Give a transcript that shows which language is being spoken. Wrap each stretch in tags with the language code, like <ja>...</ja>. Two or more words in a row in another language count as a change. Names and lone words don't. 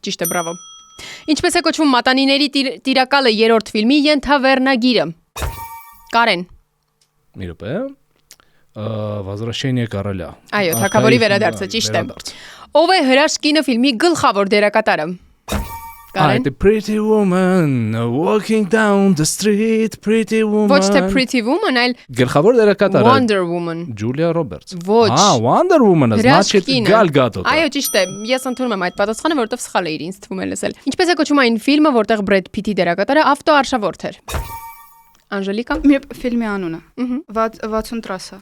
<hy>Ճիշտ է, բրավո։ Ինչպես է կոչվում Մատանիների տիրակալը երրորդ ֆիլմի ենթավերնագիրը։ Կարեն։ Մի րոպե։ Возвращение короля։ Այո, թագավորի վերադարձը, ճիշտ է։ Ով է հրաշքինը ֆիլմի գլխավոր դերակատարը։ Կարեն։</hy> <en>The Pretty Woman walking down the street, Pretty Woman։</en> <hy>Ոչ թե Pretty Woman, այլ Գլխավոր դերակատարը Wonder Woman։ Ջուլիա Ռոբերտս։ Ոչ։ Wonder Woman-ը, значит, Գալ Գադոտ։ Այո, ճիշտ է։ Ես ընդունում եմ այդ պատասխանը, որովհետև սխալ է ինձ թվում է լսել։ Ինչպես է կոչվում այն ֆիլմը, որտեղ Բրեդ Փիթի դերակատարը ավտոարշավորդ էր։ Անժելիկա։ Մի ֆիլմի անունը։ 60 տրասը։</hy>